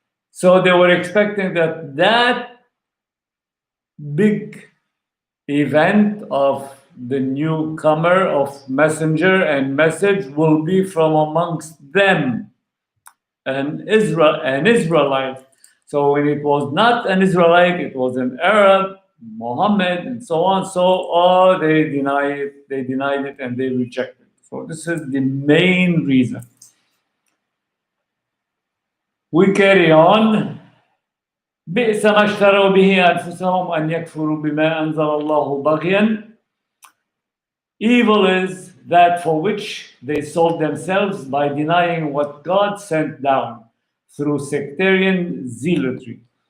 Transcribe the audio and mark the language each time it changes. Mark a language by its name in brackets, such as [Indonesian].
[English] So they were expecting that big event of the newcomer of messenger and message will be from amongst them, an Israelite. So when it was not an Israelite, it was an Arab, Muhammad, and so on. So they denied it, and they rejected it. So this is the main reason. We carry on. [Arabic] بئس ما اشتروا به أنفسهم أن يكفروا بما أنزل الله بغيا. [English] Evil is that for which they sold themselves by denying what God sent down through sectarian zealotry.